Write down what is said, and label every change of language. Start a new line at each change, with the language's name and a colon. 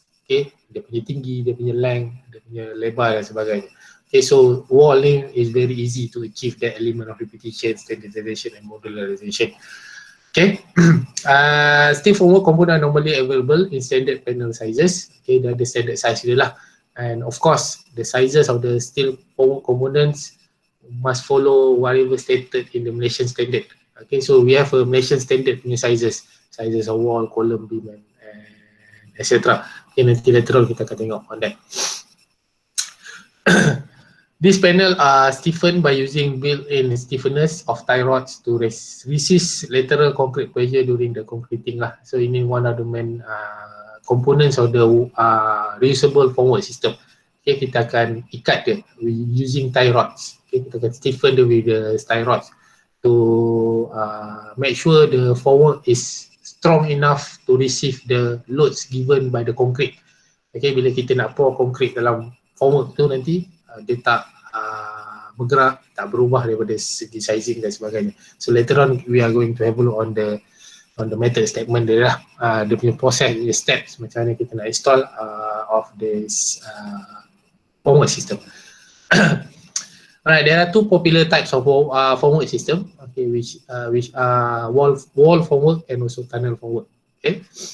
Malay: Okay, dia punya tinggi, dia punya length, dia punya lebar dan sebagainya.
English: Okay, so wall ni is very easy to achieve that element of repetition, standardization and modularization. Okay, steel formwork component are normally available in standard panel sizes. Okay,
Malay: dah ada standard size dia lah.
English: And of course, the sizes of the steel formwork components must follow whatever stated in the Malaysian standard. Okay, so we have a Malaysian standard punya sizes of wall, column, beam and etc.
Malay: Okay, nanti later on kita akan tengok on that.
English: This panel are stiffened by using built-in stiffeners of tie rods to resist lateral concrete pressure during the concreting lah. So ini one of the main components of the reusable formwork system. Okay,
Malay: kita akan ikat dia
English: using tie rods. Okay,
Malay: kita akan stiffen dia
English: with the tie rods to make sure the formwork is strong enough to receive the loads given by the concrete.
Malay: Okay, bila kita nak
English: pour concrete
Malay: dalam formwork tu nanti dia tak bergerak, tak berubah daripada segi sizing dan sebagainya.
English: So later on we are going to have a look on the method statement
Malay: dia lah, dia punya process,
English: the steps
Malay: macam mana kita nak install
English: of this formwork system. Alright, there are two popular types of formwork system, okay, which are wall formwork and also tunnel formwork. Okay.